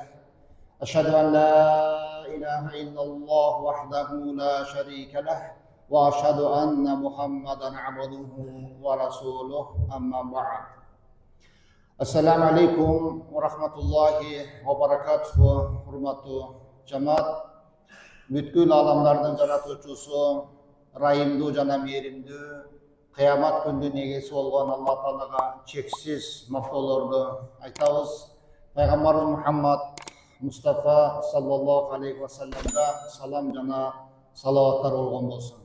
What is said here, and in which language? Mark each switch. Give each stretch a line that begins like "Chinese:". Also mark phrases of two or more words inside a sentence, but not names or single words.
Arabic: أشهد أن لا إله إلا الله وحده لا شريك له وأشهد أن محمدا عبده ورسوله أما بعد. السلام عليكم ورحمة الله وبركاته.
Uzbek: Hurmatli cemaat,
Kyrgyz: бүткүл аламдардын жаратуучусу, райымдуу жана мээримдүү, кыямат күндүн эгеси болгон Алла Таалага чексиз мактоолорду айтабыз. Пайгамбарыбыз Мухаммад Мустафа
Arabic: صلى الله عليه وسلم
Kyrgyz: салам жана салаваттар болгон болсун.